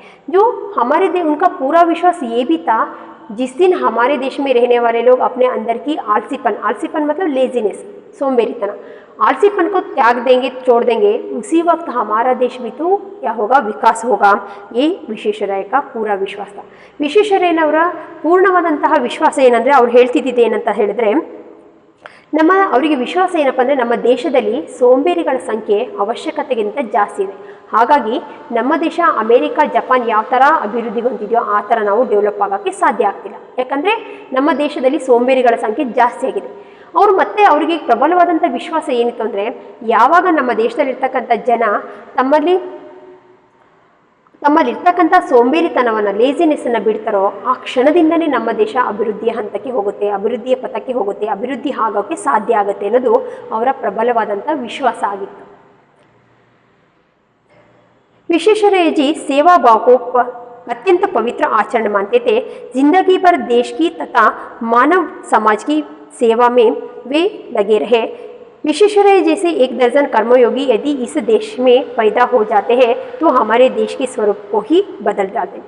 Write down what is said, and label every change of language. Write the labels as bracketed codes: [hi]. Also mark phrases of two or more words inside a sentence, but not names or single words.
[hi] जो हमारे उनका पूरा विश्वास ये भी था, जिस दिन हमारे देश में रहने वाले लोग अपने अंदर की आलसीपन मतलब लेजीनेस, सोमबेरीपना, आलसीपन को त्याग देंगे, छोड़ देंगे, उसी वक्त हमारा देश भी तो क्या होगा, विकास होगा. ये ವಿಶ್ವೇಶ್ವರಯ್ಯ का पूरा ವಿಶ್ವಾಸ. [kn] ವಿಶ್ವೇಶ್ವರಯ್ಯನವರ ಪೂರ್ಣವಾದಂತಹ ವಿಶ್ವಾಸ ಏನಂದರೆ, ಅವ್ರು ಹೇಳ್ತಿದ್ದಿದ್ದು ಏನಂತ ಹೇಳಿದ್ರೆ, ಅವರಿಗೆ ವಿಶ್ವಾಸ ಏನಪ್ಪ ಅಂದರೆ, ನಮ್ಮ ದೇಶದಲ್ಲಿ ಸೋಂಬೇರಿಗಳ ಸಂಖ್ಯೆ ಅವಶ್ಯಕತೆಗಿಂತ ಜಾಸ್ತಿ ಇದೆ. ಹಾಗಾಗಿ ನಮ್ಮ ದೇಶ ಅಮೇರಿಕಾ, ಜಪಾನ್ ಯಾವ ಥರ ಅಭಿವೃದ್ಧಿ ಹೊಂದಿದೆಯೋ ಆ ಥರ ನಾವು ಡೆವಲಪ್ ಆಗೋಕ್ಕೆ ಸಾಧ್ಯ ಆಗ್ತಿಲ್ಲ. ಯಾಕಂದರೆ ನಮ್ಮ ದೇಶದಲ್ಲಿ ಸೋಂಬೇರಿಗಳ ಸಂಖ್ಯೆ ಜಾಸ್ತಿ ಆಗಿದೆ. ಅವರು ಮತ್ತೆ ಅವರಿಗೆ ಪ್ರಬಲವಾದಂಥ ವಿಶ್ವಾಸ ಏನಿತ್ತು ಅಂದರೆ, ಯಾವಾಗ ನಮ್ಮ ದೇಶದಲ್ಲಿರ್ತಕ್ಕಂಥ ಜನ ತಮ್ಮಲ್ಲಿರ್ತಕ್ಕಂಥ ಸೋಂಬೇರಿತನವನ್ನು, ಲೇಜಿನೆಸ್ಸನ್ನು ಬಿಡ್ತಾರೋ ಆ ಕ್ಷಣದಿಂದನೇ ನಮ್ಮ ದೇಶ ಅಭಿವೃದ್ಧಿಯ ಹಂತಕ್ಕೆ ಹೋಗುತ್ತೆ, ಅಭಿವೃದ್ಧಿಯ ಪಥಕ್ಕೆ ಹೋಗುತ್ತೆ, ಅಭಿವೃದ್ಧಿ ಆಗೋಕ್ಕೆ ಸಾಧ್ಯ ಆಗುತ್ತೆ ಅನ್ನೋದು ಅವರ ಪ್ರಬಲವಾದಂಥ ವಿಶ್ವಾಸ ಆಗಿತ್ತು. [hi] विश्वेश्वरैया जी सेवा भाव को अत्यंत पवित्र आचरण मानते थे. जिंदगी भर देश की तथा मानव समाज की सेवा में वे लगे रहे. विश्वेश्वरैया जैसे 1 दर्जन कर्मयोगी यदि इस देश में पैदा हो जाते हैं तो हमारे देश के स्वरूप को ही बदल डालते हैं.